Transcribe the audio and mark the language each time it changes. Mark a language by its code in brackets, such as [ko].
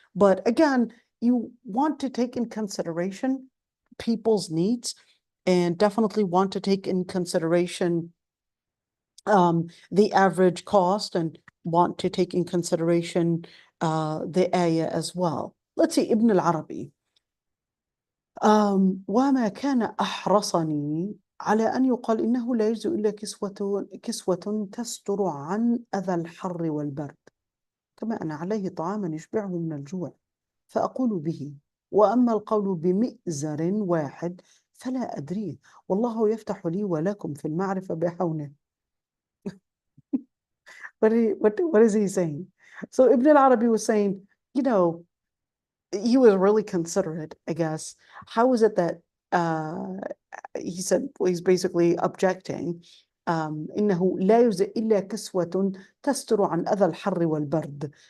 [en] But again, you want to take in consideration people's needs, and definitely want to take in consideration the average cost, and want to take in consideration the ayah as well. Let's see, Ibn al-Arabi. [ar] وما كان أحرصني على أن يقال إنه لا يجوز إلا كسوة تستر عن أذى الحر والبرد، كما أن عليه طعاما يشبعه من الجوع، فأقول به. وأما القول بمئزر واحد فلا أدريه، والله يفتح لي ولكم في المعرفة بحونه. [en] What is he saying? So Ibn al-Arabi was saying, he was really considerate, I guess. How is it that he said, well, he's basically objecting, [ar] إنه لا يجزئ إلا كسوة تستر عن أذى الحر والبرد.